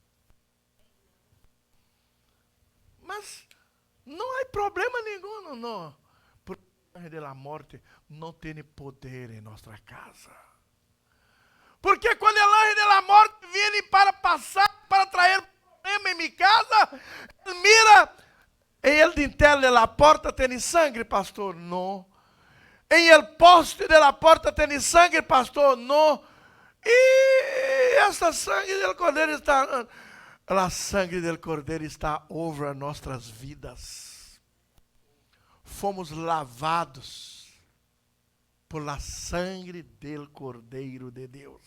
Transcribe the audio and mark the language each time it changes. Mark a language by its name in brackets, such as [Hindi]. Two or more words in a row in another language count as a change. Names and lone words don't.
[Portuguese] Mas não há problema nenhum, não. Porque o anjo da morte não tem poder em nossa casa. Porque quando o anjo da morte vem para passar, para trazer problema em minha casa, ele mira, em [Spanish] el dintel de la [Portuguese] porta tem sangue, pastor? Não. Em [Spanish] el poste de la [Portuguese] porta tem sangue, pastor? Não. E essa sangue do cordeiro está... A sangue do cordeiro está over nossas vidas. Fomos lavados [Spanish] por la [Portuguese] sangue do cordeiro de Deus.